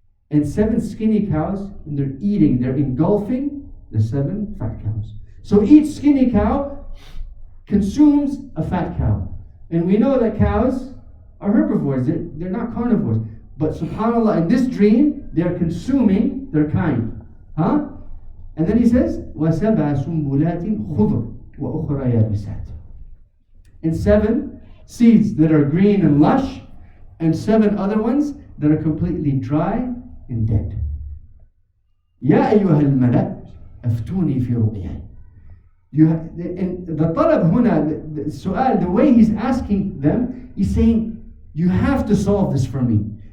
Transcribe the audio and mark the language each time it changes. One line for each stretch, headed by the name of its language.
English: And 7 skinny cows, and they're eating, they're engulfing the 7 fat cows. So each skinny cow consumes a fat cow. And we know that cows are herbivores, they're not carnivores. But subhanAllah, in this dream, they're consuming their kind. And then he says,
Arabic: وَسَبْعَ سُنْبُلَاتٍ خُضُرٍ وَأُخْرَى يَابِسَاتٍ.
English: And 7 seeds that are green and lush, and 7 other ones that are completely dry and dead.
Arabic: يَا أَيُّهَا الْمَلَأ أَفْتُونِي فِي رُؤْيَاي.
English: And the
Arabic: talab huna,
English: the su'al, the way he's asking them, he's saying, you have to solve this for me.